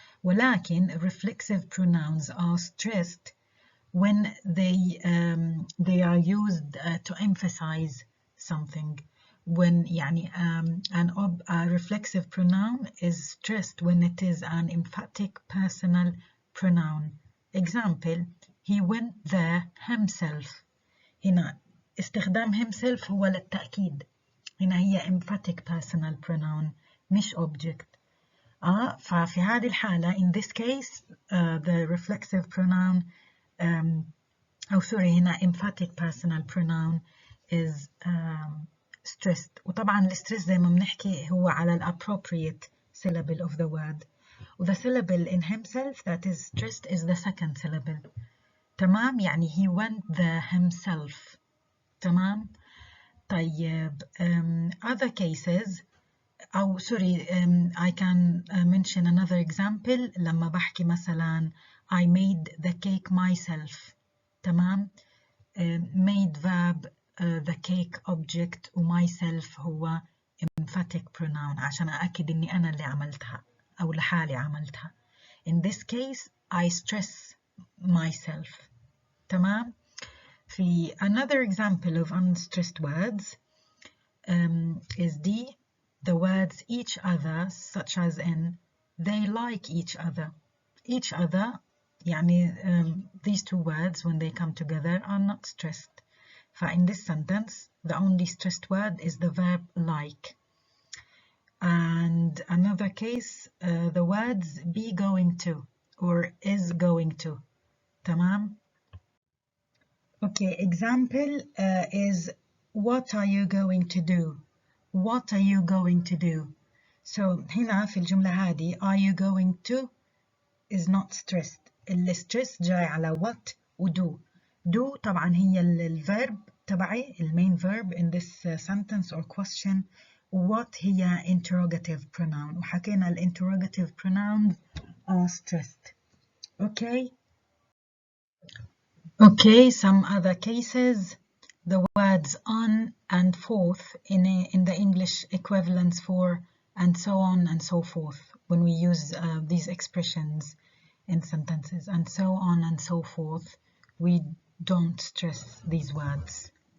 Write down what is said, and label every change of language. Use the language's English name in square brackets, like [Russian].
[Arabic] ولكن [English] reflexive pronouns are stressed when they are used to emphasize something. When [Arabic] يعني [English] a reflexive pronoun is stressed when it is an emphatic personal pronoun. Example, he went there himself. [Arabic] هنا استخدام himself هو للتأكيد. هنا هي [English] emphatic personal pronoun [Arabic] مش [English] object. [Arabic] ففي هذه الحالة [English] in this case the reflexive pronoun [Arabic] هنا [English] emphatic personal pronoun is stressed. [Arabic] وطبعا الستريس زي ما بنحكي هو على [English] appropriate syllable of the word. The syllable in himself that is stressed is the second syllable. [Arabic] تمام؟ يعني [English] he went there himself. [Arabic] تمام؟ [English] طيب other cases I can mention another example. [Arabic] لما بحكي مثلا [English] I made the cake myself. [Arabic] تمام؟ [English] made verb the cake object [Arabic] و [English] myself [Arabic] هو [English] emphatic pronoun [Arabic] عشان أأكد إني أنا اللي عملتها أو لحالي عملتها. [English] In this case I stress myself. [Arabic] تمام؟ في [English] another example of unstressed words is the words each other, such as in they like each other. Each other [Arabic] يعني [English] these two words when they come together are not stressed. In this sentence the only stressed word is the verb like. And another case, the words be going to or is going to. [Arabic] تمام. [English] Okay, example is what are you going to do? What are you going to do? So [Arabic] هنا في الجملة هذه [English] are you going to is not stressed. [Arabic] الstress جاي على what و do. [English] Do [Arabic] طبعا هي الverb تبعي [English] main verb in this sentence or question. What [Arabic] هي [English] interrogative pronoun [Arabic] وحكينا [English] interrogative pronouns are stressed. Okay, some other cases. The words on and forth in the English equivalents for and so on and so forth when we use these expressions in sentences and so on and so forth, we don't stress these words.